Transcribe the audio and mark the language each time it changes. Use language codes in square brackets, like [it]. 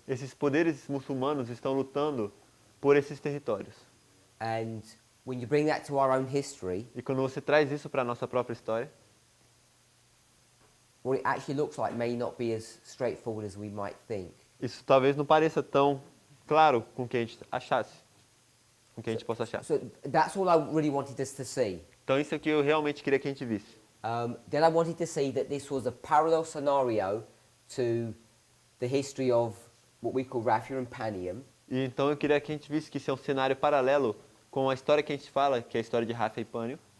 [pt] esses poderes muçulmanos estão lutando por esses territórios. [en] And when you bring that to our own history, [pt] E quando você traz isso para a nossa própria história, [en] what it actually looks like may not be as straightforward as we might think. [pt] isso talvez não pareça tão claro com o que a gente achasse, com o que a gente possa achar. [en] So that's all I really wanted us to see. [pt] Então isso é o que eu realmente queria que a gente visse. [en] Then I wanted to see that this was a parallel scenario to the history of what we call Raphia and Panium. [pt] E então eu queria que a gente visse que isso é um cenário paralelo com a história que a gente fala, que é a história de Rafa e Pânio.